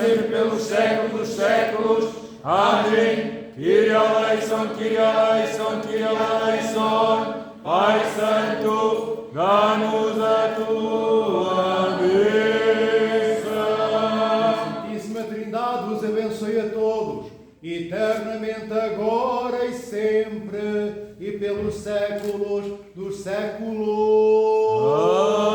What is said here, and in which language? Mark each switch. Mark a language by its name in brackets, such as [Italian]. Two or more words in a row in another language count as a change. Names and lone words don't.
[Portuguese] pelos séculos dos séculos. Amém. [Greek] Kyrie eleison, Kyrie eleison, Kyrie eleison. [Portuguese] Pai Santo, dá-nos a tua bênção. A Santíssima Trindade vos abençoe a todos, eternamente agora e sempre, e pelos séculos dos séculos.